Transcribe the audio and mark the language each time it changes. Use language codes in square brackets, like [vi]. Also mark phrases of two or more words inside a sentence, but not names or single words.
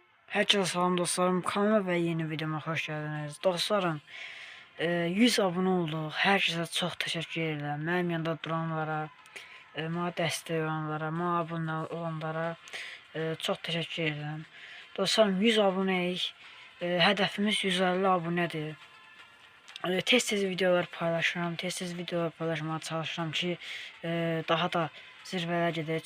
[tr] Herkese salam dostlarım, kanalıma ve yeni videoma hoş geldiniz. Dostlarım, 100 abone olduq. [az] Herkese çox təşəkkür edirəm. Mənim yanında duranlara, mənə dəstək olanlara, mənə abunə olanlara çox təşəkkür edirəm. Dostlarım, 100 abunəyik. Hədəfimiz 150 abunədir. Tez-tez videolar paylaşıram, tez-tez videolar paylaşmağa çalışıram ki, daha da zirvələrə gedək.